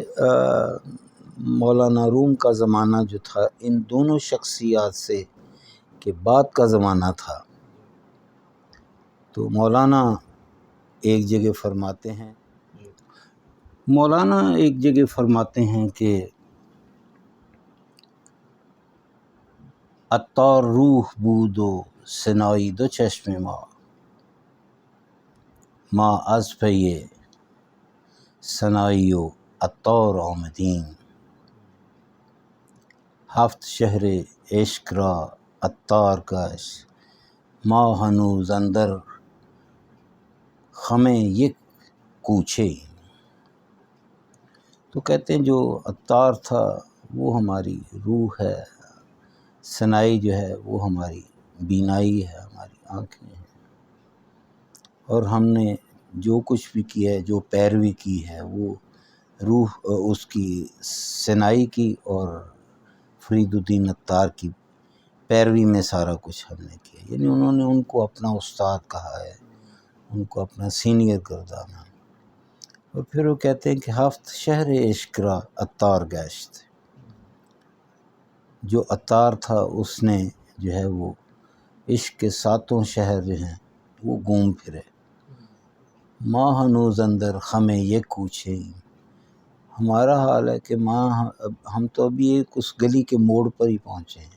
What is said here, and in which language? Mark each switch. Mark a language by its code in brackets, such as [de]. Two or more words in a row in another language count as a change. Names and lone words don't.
[ur] مولانا روم کا زمانہ جو تھا ان دونوں شخصیات سے کے بعد کا زمانہ تھا، تو مولانا ایک جگہ فرماتے ہیں کہ [fa] عطار روح بود و سنائی دو چشم ما از پی سنائی و عطار آمدیم، هفت شهر عشق را عطار گشت ما هنوز اندر خم یک کوچے۔ [ur] تو کہتے ہیں جو عطار تھا وہ ہماری روح ہے، سنائی جو ہے وہ ہماری بینائی ہے، ہماری آنکھیں ہیں، اور ہم نے جو کچھ بھی کیا ہے، جو پیروی کی ہے، وہ روح اس کی سنائی کی اور فرید الدین عطار کی پیروی میں سارا کچھ ہم نے کیا، یعنی انہوں نے ان کو اپنا استاد کہا ہے، ان کو اپنا سینئر گردانا۔ اور پھر وہ کہتے ہیں کہ [fa] ہفت شہر عشق را عطار گشت، [ur] جو عطار تھا اس نے جو ہے وہ عشق کے 7 شہر جو ہیں وہ گھوم پھرے، [fa] ماں ہنوز اندر خم یک کوچے، [ur] ہمارا حال ہے کہ ہم تو ابھی ایک اس گلی کے موڑ پر ہی پہنچے ہیں۔